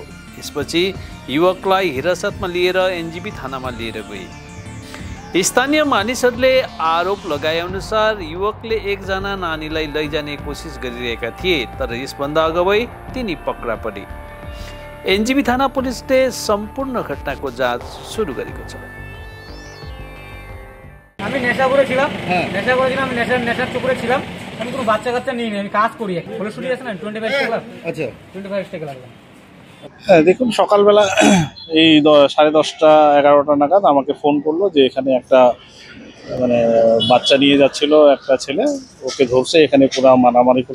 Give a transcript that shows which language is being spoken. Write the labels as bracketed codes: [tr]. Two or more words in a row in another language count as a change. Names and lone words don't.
[ne] यसपछि युवकलाई हिरासतमा लिएर एनजेपी थानामा लिएर गए। स्थानीय मानिसहरूले आरोप लगाएअनुसार युवकले एकजना नानीलाई लैजाने कोसिस गरिरहेका थिए, तर यसभन्दा अगावै तिनी पक्रा परे। एनजेपी थाना पुलिसले सम्पूर्ण घटनाको जाँच শুরু गरेको छ। [bn] আমি নেশাপুরে ছিলাম, নেশার চক্করে ছিলাম। আমি কোনো বাচ্চা কাচ্চা নিয়ে আমি কাজ করি। ফলে ছুটি আছে না 25 টাকা। আচ্ছা 25 টাকা লাগবে। হ্যাঁ, দেখুন সকালবেলা এই 10:30 11টা নাগাদ আমাকে ফোন করলো যে এখানে একটা বাচ্চা নিয়ে যাচ্ছিল একটা ছেলে, ওকে ধরছে, এখানে পুরো মারামারি করছে।